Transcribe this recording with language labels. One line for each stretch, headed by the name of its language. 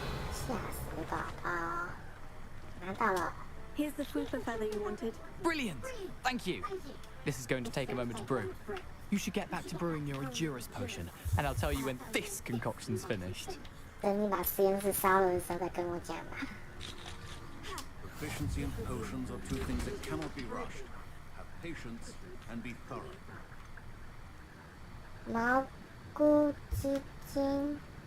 Chinese: 吓死宝宝！拿到了。
English: Here's the fupa feather you wanted. Brilliant! Thank you. This is going to take a moment to brew. You should get back to brewing your Endurance potion, and I'll tell you when this concoction's finished.
Chinese: 等你把实验室烧了的时候再跟我讲吧。
English: Proficiency and potions are two things that cannot be rushed. Have patience and be thorough.
Chinese: 蘑菇之精。